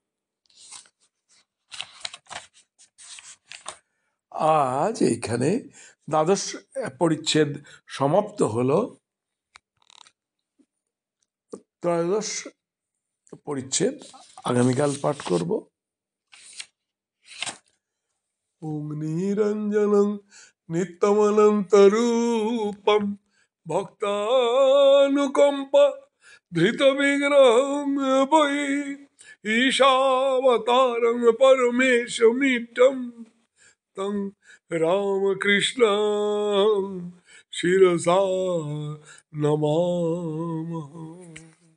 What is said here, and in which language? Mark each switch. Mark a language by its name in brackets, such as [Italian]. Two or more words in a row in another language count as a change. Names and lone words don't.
[Bangla] আজ এইখানে দ্বাদশ পরিচ্ছেদ সমাপ্ত হলো। ত্রয়োদশ পরিচ্ছেদ আগামীকাল পাঠ করব। [Sanskrit] ওম নিরঞ্জনং নিত্যমনন্তরূপম ভক্তানুকম্পা ধৃত বিগ্রহং বৈ ঈশাবতারং পরমেশমিড্ডম তং রামকৃষ্ণং শিরসা নমামঃ।